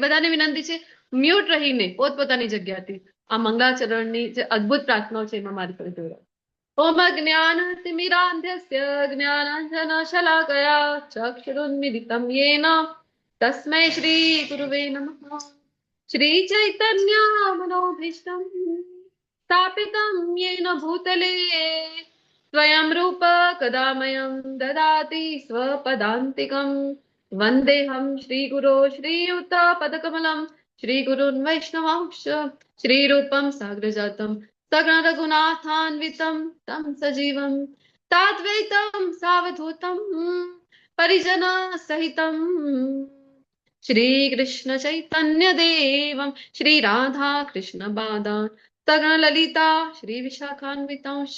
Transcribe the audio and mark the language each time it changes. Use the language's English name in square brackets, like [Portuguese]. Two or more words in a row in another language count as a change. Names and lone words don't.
[Gujarati] બધાને વિનંતી છે મ્યુટ રહીને પોતપોતાની જગ્યાથી આ મંગલાચરણની જે અદ્ભુત પ્રાર્થનાઓ છે એમાં મારી સાથે જોડાઓ. [Sanskrit] ઓમ જ્ઞાનતિમિરાન્ધસ્ય જ્ઞાનાંજનશલાકયા ચક્ષુરુન્મિલિतं येन તસ્मै શ્રી ગુરુવે નમઃ. શ્રી ચૈતન્ય મનોભીષ્ટં સ્થાપિतं येन भूतले स्वयं रूप कदा मह्यं ददाति स्वपदान्तिकं. वन्देऽहं श्रीगुरो श्रीयुतपदकमलं श्रीगुरुन् वैष्णवांश्च श्रीरूपं साग्रजातं सगण रघुनाथान्वितं तं सजीवं साद्वैतं सावधूतं परिजन सहितं श्रीकृष्ण चैतन्य देवं श्री राधा कृष्ण बादान् सगण ललिता श्री विशाखान्वितांश.